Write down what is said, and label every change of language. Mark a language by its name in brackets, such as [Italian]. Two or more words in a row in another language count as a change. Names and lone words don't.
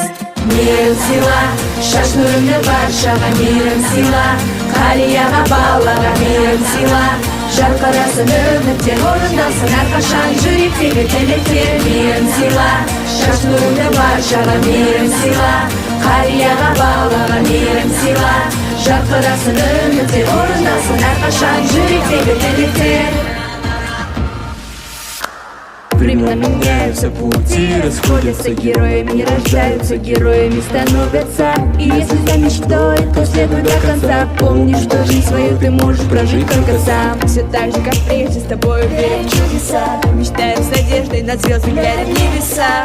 [Kazakh] Мейірім сыйла, шаш нұрыңды баршаға мейірім сыйла, қарияға балаға мейірім сыйла, жарқырасын үміттер орындалсын әрқашан жүректегі тілектер. Мейірім сыйла, шаш нұрыңды баршаға мейірім сыйла, қарияға балаға мейірім сыйла, жарқырасын үміттер орындалсын әрқашан жүректегі тілектер. [Russian] Времена меняются, пути расходятся, героями рождаются, героями становятся. И если за мечтой, то следуй до конца. Помни, что жизнь свою ты можешь прожить только сам. Все так же, как прежде, с тобой верим в чудеса. Мечтаем с надеждой над звездами, глядя в небеса.